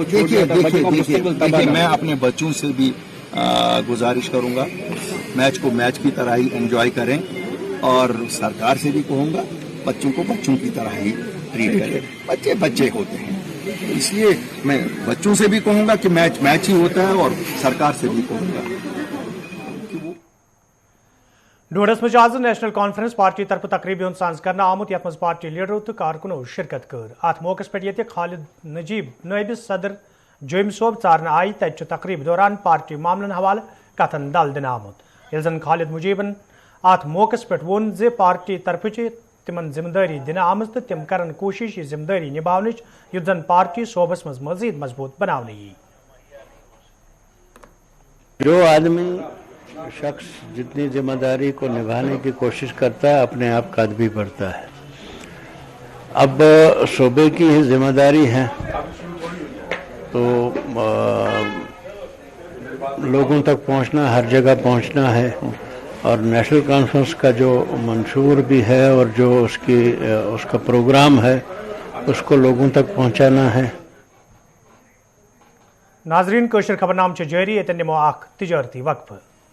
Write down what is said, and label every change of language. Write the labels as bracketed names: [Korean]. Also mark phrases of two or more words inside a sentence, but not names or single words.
[Hindi] देखिए मैं अपने बच्चों से भी गुजारिश करूंगा मैच को मैच की तरह ही एंजॉय करें, और सरकार से भी कहूंगा बच्चों को बच्चों की तरह ही ट्रीट करें। बच्चे बच्चे होते हैं, इसलिए मैं बच्चों से भी कहूंगा कि मैच मैच ही होता है, और सरकार से भी कहूंगा। [Kashmiri] डोडस मज आज नेशनल कॉन्फ्रेंस पार्टी तरफ तकरीब साज करना आमुत, यथ मज पार्टी लीडरों तो कारकुनों शिरकत कर। अत मौकस पे खालिद नजीब नायब सदर जोम सोब चारना आई। तत तकरीब दौरान पार्टी मामलन हवाले कथन दल दिन आमुत। यह खालिद मुजीबन अत मौकस पे वोन जे पार्टी तरफ तिमन जिम्मेदारी दिन आम तो तिम करन कोशिश जिम्मेदारी निभावन, युद्ध पार्टी सोबस मज मजीद मजबूत बनाने। [Hindi] जो आदमी शख्स जितनी जिम्मेदारी को निभाने की कोशिश करता है अपने आप कद भी बढ़ता है। अब सूबे की ही जिम्मेदारी है तो लोगों तक पहुंचना, हर जगह पहुंचना है और नेशनल कॉन्फ्रेंस का जो मंशूर भी है और जो उसका प्रोग्राम है उसको लोगों तक पहुंचाना है। [Kashmiri] नाजरीन, कोशर खबरनाम जारी, निमो अख तिजारती वक्फ।